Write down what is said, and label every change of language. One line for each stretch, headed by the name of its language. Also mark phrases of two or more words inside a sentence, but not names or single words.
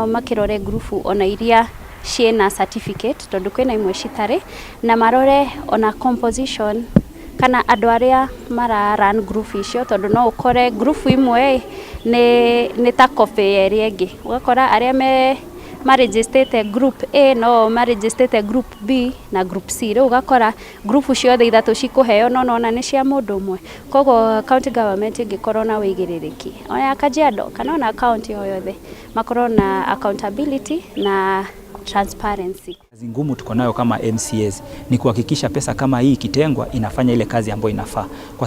Kikuyu: makirore group ona iria ciena certificate tondu kwina imwe citari, na marore ona composition kana andu aria mara
English: run group
Kikuyu: icio, tondu no ukore group imwe ni ta copy eri ingi, ugakora aria ma
English: registered group A
Kikuyu: no ma
English: registered group B
Kikuyu: na group C, ri ugakora group ciothe ithatu cikuheo no ona ni cia mundu umwe. Koguo
English: county government
Kikuyu: ingikorwo na wigiririki ona Kajiado kana ona county o yothe makorwo na accountability na transparency.
Swahili: Kazi ngumu tuko nayo kama MCAs ni kuhakikisha pesa kama hii ikitengwa inafanya ile kazi ambayo inafaa.